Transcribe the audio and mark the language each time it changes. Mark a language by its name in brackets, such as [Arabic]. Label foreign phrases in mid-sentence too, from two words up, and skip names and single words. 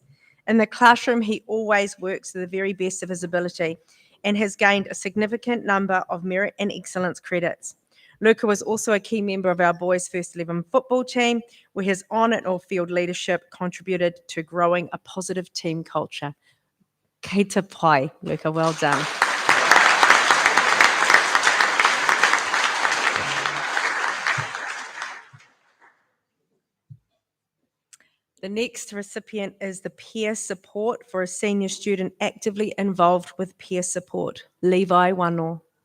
[English] In the classroom, he always works to the very best of his ability and has gained a significant number of merit and excellence credits. Luca was also a key member of our boys' First 11 football team, where his on and off field leadership contributed to growing a positive team culture. [Māori] Kei te pai, [English] Luca, well done. The next recipient is the peer support for a senior student actively involved with peer support, Levi Wano.